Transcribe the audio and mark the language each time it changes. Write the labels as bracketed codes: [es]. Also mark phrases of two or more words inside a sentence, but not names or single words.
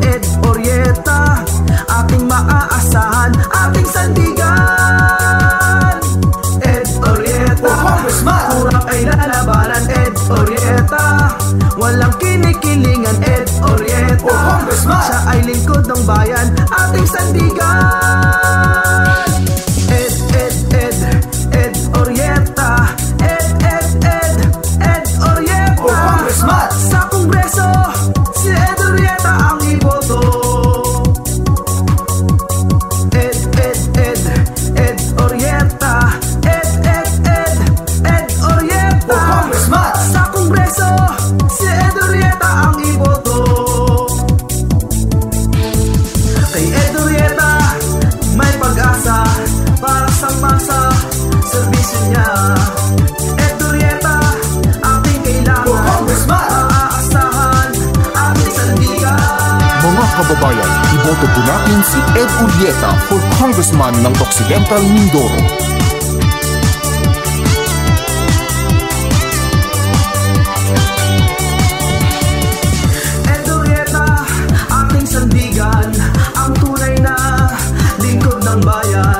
[tl] Ed Urrieta, ating maaasahan, ating sandigan. Ed Urrieta, kurang ay lalabanan. Ed Urrieta, walang kinikilingan. Ed Urrieta, siya ay lingkod ng bayan, ating sandigan. Ed Urrieta, Ed Urrieta, sa Kongreso, si Ed Urrieta ang iboto. Ed Urrieta, Ed Urrieta, sa Kongreso, si Ed Urrieta ang iboto. Kay Ed Urrieta, may pag-asa para sa masa, serbisyo niya. Ed Urrieta, ating kailangan, maaasahan, ating sandigan. Mga kababayan, iboto po natin si Ed Urrieta [en] for Congressman [tl] ng Occidental Mindoro. Ed Urrieta, ating sandigan, ang tunay na lingkod ng bayan.